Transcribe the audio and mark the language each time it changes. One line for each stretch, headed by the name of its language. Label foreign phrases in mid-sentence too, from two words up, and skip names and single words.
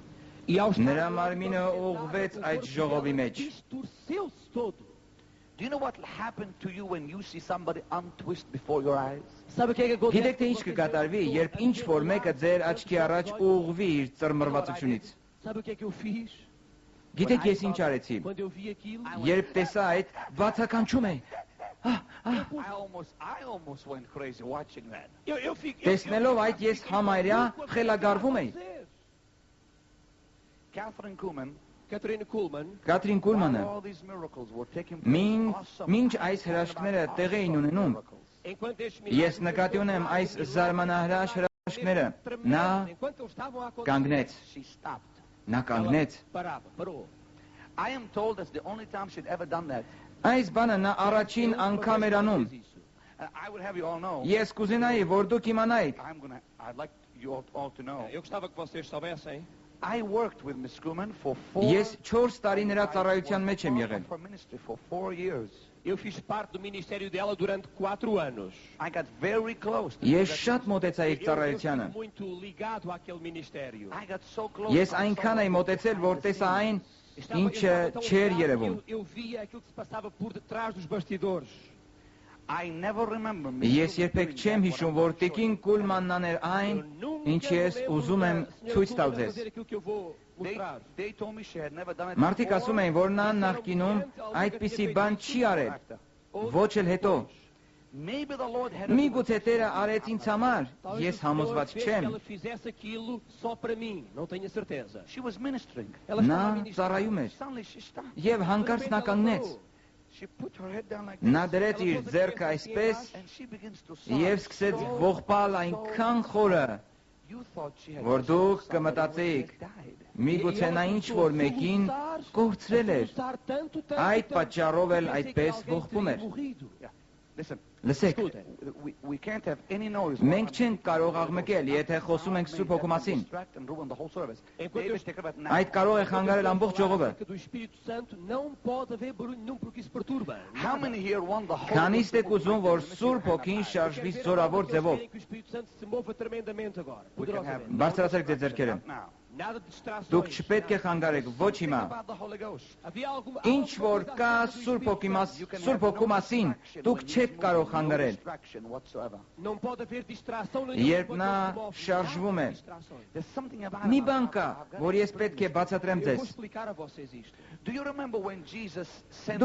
Portuguese: E ao
Armenian: Նրա մարմինը ուղղվեց այդ ժողովի մեջ։
Portuguese: Distorceu-se todo.
English: Do you know what will happen to you when you see somebody untwist before your eyes?
Portuguese: Sabe o que é que acontece?
Armenian: Գիտեք թե ինչ կկատարվի, երբ ինչ որ մեկը ձեր աչքի առաջ ուղղվի իր ծռմռվածությունից։
Portuguese: Sabe o que é que eu fiz?
Armenian: Գիտեք ես ինչ արեցի։
Portuguese: Quando eu vi aquilo,
Armenian: Երբ տեսա այդ, բացականչում էի։
English: I almost went crazy watching that.
Armenian: Տեսնելով այդ ես համարյա խելագարվում էի։
English: Catherine Kuhlman, Catherine Kuhlman,
Armenian: Կատրին Կուլմանը,
English: all these miracles were taking place. Awesome,
Armenian: մինչ այս հրաշքները տեղի էին ունենում,
Portuguese: enquanto estes
Armenian: ես նկատի ունեմ այս զարմանահրաշ հրաշքները, նա
Portuguese: enquanto eles estavam a acontecer,
Armenian: կանգնեց,
English: She stopped.
Armenian: նա կանգնեց։
Portuguese: parou.
English: I am told that's the only time she'd ever done that.
Armenian: Այս բանը նա առաջին անգամ էր անում։
English: I would have you all know.
Armenian: Ես կուզենայի, որ դուք իմանայիք,
English: I'd like you all to know.
Portuguese: Eu gostava que vocês soubessem.
English: I worked with Miss Kuhlman for 4
Armenian: ես 4 տարի նրա ծառայության մեջ եմ եղել։
English: for ministry for 4 years.
Portuguese: Eu fiz parte do ministério dela durante 4 anos.
English: I got very close.
Armenian: Ես շատ մոտեցա իր
Portuguese: Eu
Armenian: ծառայությանը։
Portuguese: fui muito ligado àquele ministério.
English: I got so close.
Armenian: Ես այնքան էի մոտեցել, որ տեսա այն, ինչը չէր երևում։
Portuguese: Eu via aquilo que se passava por detrás dos bastidores.
English: I never remember. Miss
Armenian: Ես
English: Kuhlman
Armenian: երբեք
English: doing
Armenian: չեմ
English: that,
Armenian: հիշում,
English: what
Armenian: որ
English: I'm showing
Armenian: Տիկին Կուլմանն աներ այն, ինչ ես ուզում եմ ցույց տալ ձեզ։
Portuguese: Aquilo que eu vou mostrar.
English: They told me she had never done it.
Armenian: Մարդիկ ասում էին, որ նա նախկինում այդպիսի բան չի արել, ոչ էլ հետո։
English: Maybe the Lord had
Armenian: Միգուցե Տերը արեց ինձ համար,
Portuguese: Talvez
Armenian: ես
Portuguese: o Senhor
Armenian: համոզված
Portuguese: fez que
Armenian: չեմ։
Portuguese: ela fizesse aquilo só para mim, não tenho a certeza.
English: She was ministering.
Portuguese: Ela
Armenian: Նա
Portuguese: estava a ministrar.
Armenian: ծառայում էր,
English: Suddenly she stopped.
Armenian: եւ հանկարծ նա կանգնեց։
English: She put her head down like
Armenian: Նա
English: this.
Armenian: դրեց իր ձեռքը այսպես
English: And she begins to sob.
Armenian: եւ սկսեց ողբալ այնքան խորը,
English: You thought she had
Armenian: որ դուք կմտածեիք, միգուցե նա ինչ որ մեկին կորցրել էր, այդ պատճառով էլ այդպես ողբում էր։
English: Listen,
Armenian: Լսեք,
English: we can't have any noise.
Armenian: մենք չենք կարող աղմկել, եթե խոսում ենք Սուրբ Հոգու մասին։
English: Distract and ruin the whole service.
Portuguese: Enquanto
English: David, take it back now.
Armenian: Այդ կարող է խանգարել ամբողջ ժողովը։
Portuguese: Do Espírito Santo não pode haver barulho nenhum porque isso perturba.
English: How many here want the Holy
Armenian: Քանիստ եք ուզում, որ Սուրբ Հոգին շարժվի զորավոր ձևով։
Portuguese: Que o Espírito Santo se mova tremendamente agora.
English: We can have
Portuguese: Poderosamente.
Armenian: Բարձրացրեք ձեր ձեռքերը։
English: now.
Portuguese: Nada de distrações.
Armenian: Դուք չպետք է խանգարեք, ոչ հիմա։
English: About the Holy Ghost.
Portuguese: Havia alguma
Armenian: Ինչ որ կա Սուրբ Հոգու մասին, դուք չեք կարող խանգարել։
English: Distraction whatsoever.
Portuguese: Não pode haver distração
Armenian: Երբ նա շարժվում է,
English: There's something about
Armenian: մի
English: it.
Armenian: բան կա, որ ես պետք է բացատրեմ
Portuguese: Eu vou
Armenian: ձեզ։
Portuguese: explicar a vocês isto.
English: Do you remember when Jesus sent